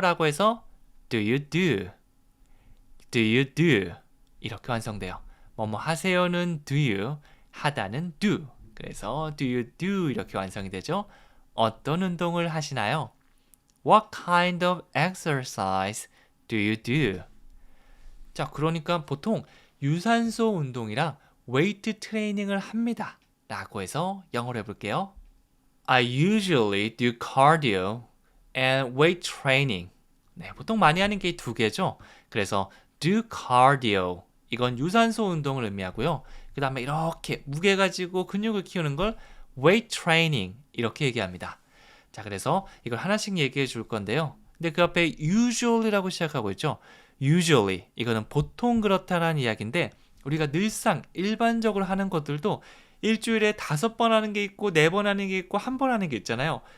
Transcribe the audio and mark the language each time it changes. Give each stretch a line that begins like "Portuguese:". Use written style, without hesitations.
Korean: 라고 해서
English: Do you do? Do you do?
Korean: 이렇게 완성돼요. 뭐뭐 하세요는 do you, 하다는 do. 그래서 do you do 이렇게 완성이 되죠. 어떤 운동을 하시나요?
English: What kind of exercise do you do?
Korean: 자, 그러니까 보통 유산소 운동이랑 웨이트 트레이닝을 합니다. 라고 해서 영어로 해볼게요.
English: I usually do cardio and weight training.
Korean: 네, 보통 많이 하는 게 이 두 개죠.
English: 그래서 do cardio.
Korean: 이건 유산소 운동을 의미하고요. 그 다음에 이렇게 무게 가지고 근육을 키우는 걸 weight training 이렇게 얘기합니다. 자, 그래서 이걸 하나씩 얘기해 줄 건데요. 근데 그 앞에 usually라고 시작하고 있죠. usually 이거는 보통 그렇다라는 이야기인데 우리가 늘상 일반적으로 하는 것들도 일주일에 5번 하는 게 있고 4번 하는 게 있고 1번 하는 게 있잖아요.